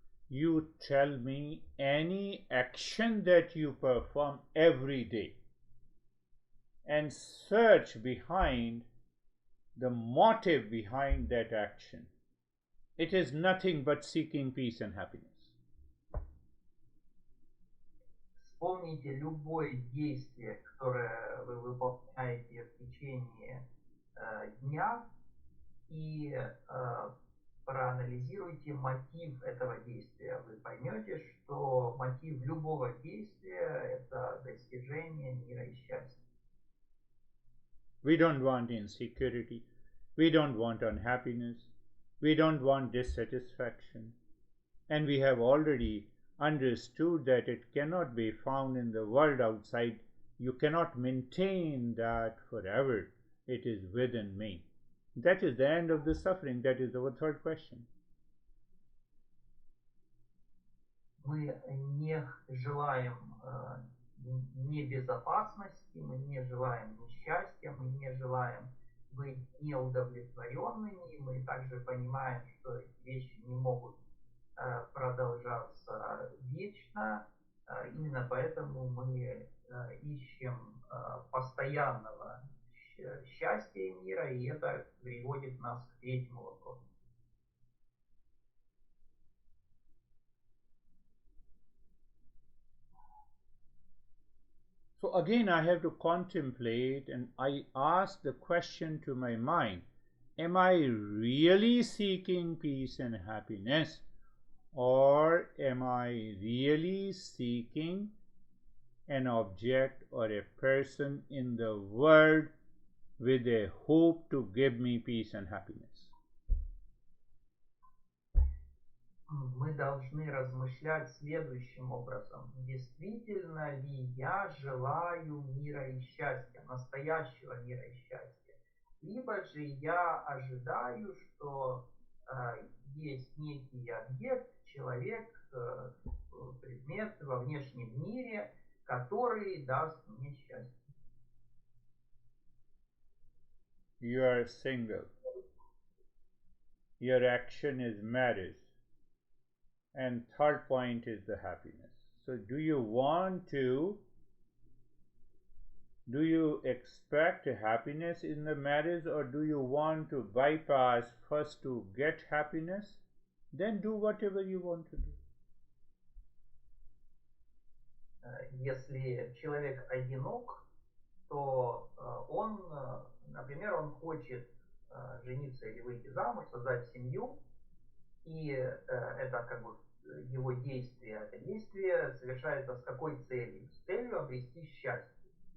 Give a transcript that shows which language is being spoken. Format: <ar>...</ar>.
<en>You tell me any action that you perform every day and search behind the motive behind that action. It is nothing but seeking peace and happiness.</en> <ru>вспомните любое действие, которое вы выполняете в течение дня, и проанализируйте мотив этого действия. Вы поймете, что мотив любого действия – это достижение мира и счастья.</ru> <en>We don't want insecurity. We don't want unhappiness. We don't want dissatisfaction. And we have already understood that it cannot be found in the world outside. You cannot maintain that forever. It is within me. That is the end of the suffering. That is our third question.</en> <ru>Мы не желаем небезопасности, мы не желаем несчастья, мы не желаем быть неудовлетворенными. Мы также понимаем, что эти вещи не могут продолжаться вечно. Именно поэтому мы ищем постоянного счастья мира, и это приводит нас к третьему вопросу.</ru> <en>So again, I have to contemplate, and I ask the question to my mind, am I really seeking peace and happiness, or am I really seeking an object or a person in the world with a hope to give me peace and happiness?</en> <ru>Мы должны размышлять следующим образом. Действительно ли я желаю мира и счастья, настоящего мира и счастья? Либо же я ожидаю, что есть некий объект, человек, предмет во внешнем мире, который даст мне счастье.</ru> <en>You are single. Your action is marriage. And third point is the happiness. So do you expect happiness in the marriage, or do you want to bypass first to get happiness, then do whatever you want to do?</en> <ru>Если человек одинок, то он, например, он хочет жениться или выйти замуж, создать семью, и это как бы его действие. Это действие совершается с какой целью? С целью обрести счастье.</ru>